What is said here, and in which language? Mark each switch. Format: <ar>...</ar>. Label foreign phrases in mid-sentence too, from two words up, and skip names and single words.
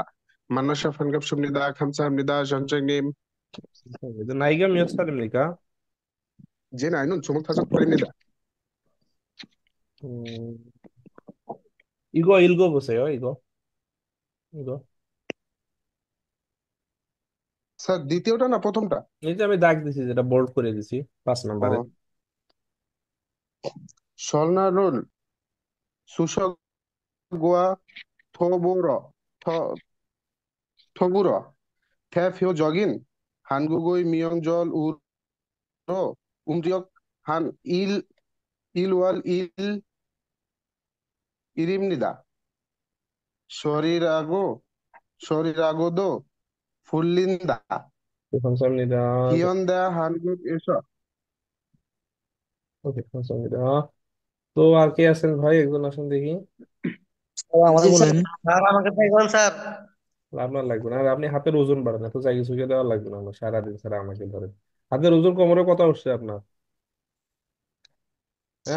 <ko>만나서 반갑습니다. 감사합니다, 선생님. 이제 나이가 몇 살입니까? 제 나이는 25살입니다. 음, 이거 읽어보세요. 이거.</ko> <bn>স্যার দ্বিতীয়টা না প্রথমটা? এই যে আমি দাগ দিছি, যেটা বোল্ড করে দিছি 5 নম্বরে।</bn> <ko>어, 설날은 수석과 더불어, 더, 더불어 대표적인 한국의 명절으로 음력한 일월 1일입니다. 설이라고도 불린다. 네, 감사합니다. 현대 한국에서</ko> <bn>ওকে, 감사합니다। তো আর কে আছেন ভাই, একজন আসেন দেখি। জি আমাকে স্যার, বলেন। স্যার আমাকে দেখবেন স্যার। আপনার লাগবে না, আর আপনি হাতের ওজন বাড়ান, এত জায়গা চুকে দেওয়া লাগবে না, আমার সারাদিন ছাড়া আমাকে ধরেন। হাতের ওজন কোমরে কত উঠছে আপনার? হ্যাঁ</bn>